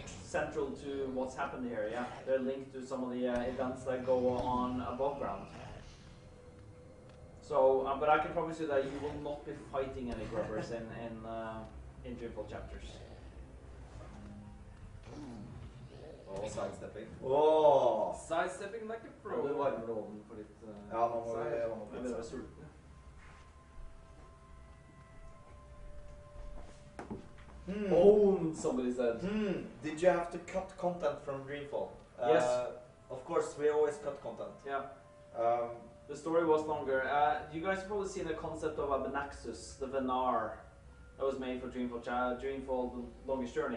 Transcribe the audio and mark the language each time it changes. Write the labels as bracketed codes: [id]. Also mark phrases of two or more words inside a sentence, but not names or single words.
[en] central to what's happened here, yeah. They're linked to some of the events that go on above ground. So, but I can promise you that you will not be fighting any grubbers in Dreamfall chapters. Oh, sidestepping. Oh! Sidestepping like a pro. [no] Du varmer ovnen for litt Ja, nå må vi jeg varme opp litt, begynner å bli så. sulten. [en] Oh, somebody said. Did you have to cut content from Dreamfall? Yes. Of course, we always cut content. Yeah. Um, The story was longer. You guys have probably seen the concept of a Benaxus, the Venar, that was made for Dreamfall, The Longest Journey.